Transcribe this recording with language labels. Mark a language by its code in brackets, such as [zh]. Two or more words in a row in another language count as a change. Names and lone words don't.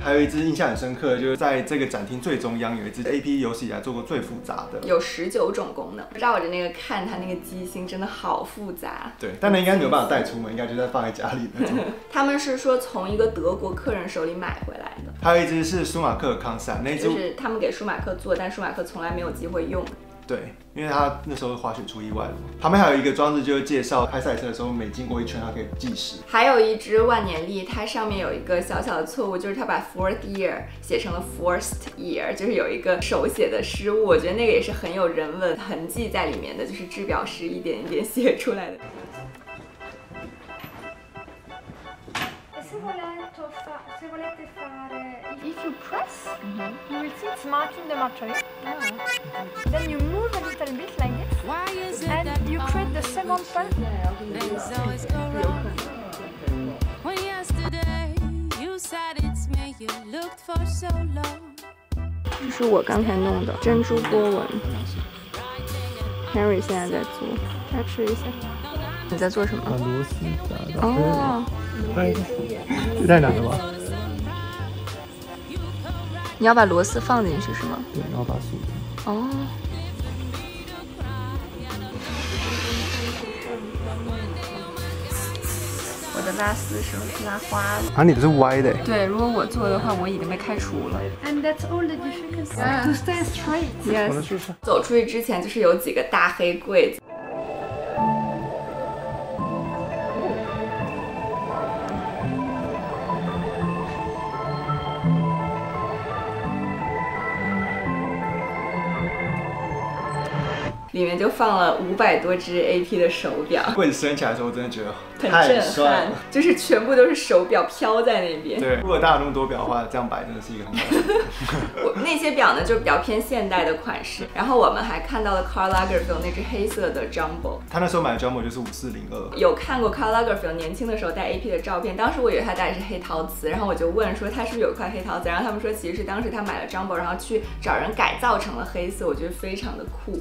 [zh] 还有一只印象很深刻的，就是在这个展厅最中央有一只 AP 有史以来做过最复杂的，有19种功能。照着那个看，它那个机芯真的好复杂。对，但那应该没有办法带出门，应该就在放在家里那种。他们是说从一个德国客人手里買回来的。还有一只是舒馬克康賽，那只就是他們給舒馬克做，但舒馬克從來沒有機會用。對，因為他那時候滑雪出意外了。旁邊還有一個裝置，就是介紹開賽車的時候，每經過一圈，它可以計時。還有一隻萬年曆，它上面有一個小小的錯誤，就是它把 [en] fourth year [zh] 寫成了 [en] forced year， [zh] 就是有一個手寫的失誤。我覺得那個也是很有人文痕跡在裡面的，就是製表師一點一點寫出來的。 [en] If you press, you will see it's marking the Mercury. Then you move a little bit like this, and you create the second part. [zh] 這是我剛才弄的珍珠波紋 ，Henry 現在在做，大家吃一下。你在做什麼？把螺絲打到。哦，這太難了吧？你要把螺絲放進去是嗎？對，然後把它鎖。哦。我的拉絲是拉花了。啊，你的是歪的。對，如果我做的話，我已經被開除了。 [en] And that's all the difficulty to stay straight. Yes. [zh] 走出去之前就是有幾個大黑櫃子。裡面就放了500多隻 AP 的手錶。櫃子升起來的時候，我真的覺得很震撼，就是全部都是手錶飄在那邊。對，如果大家有那麼多錶的話，這樣擺真的是一個很好的。我那些錶呢，就比較偏現代的款式。然後我們還看到了 Karl Lagerfeld 那隻黑色的 Jumbo。他那時候買的 Jumbo 就是5402。有看過 Karl Lagerfeld 年輕的時候戴 AP 的照片，當時我以為他戴的是黑陶瓷，然後我就問說他是不是有塊黑陶瓷，然後他們說其實是當時他買了 Jumbo， 然後去找人改造成了黑色，我覺得非常的酷。